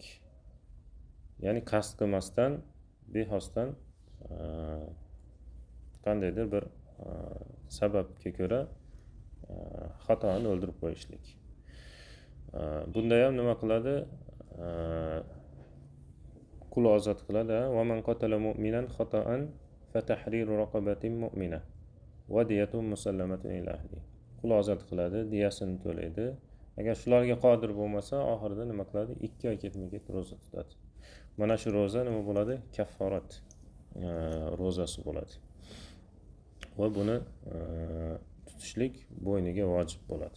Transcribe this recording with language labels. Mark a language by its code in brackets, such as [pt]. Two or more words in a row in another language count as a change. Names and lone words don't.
[uz] Ya'ni qasd qilmasdan, bexosdan qandaydir bir sababga ko'ra xatoan o'ldirib qo'yishlik. Bunda ham nima qiladi? Qul ozod qiladi. [ar] ومن قتل مؤمنا خطأ فتحرير رقبة مؤمنة ودية مسلمة إلى أهله. [uz] Qul ozod qiladi, diyasini to'laydi. Agar shularga qodir bo'lmasa, oxirida nima qiladi? 2 oy ketma-ket roza tutadi. Mana shu roza nima bo'ladi? Kafforat rozasi bo'ladi. Va buni tutishlik bo'yniga vojib bo'ladi.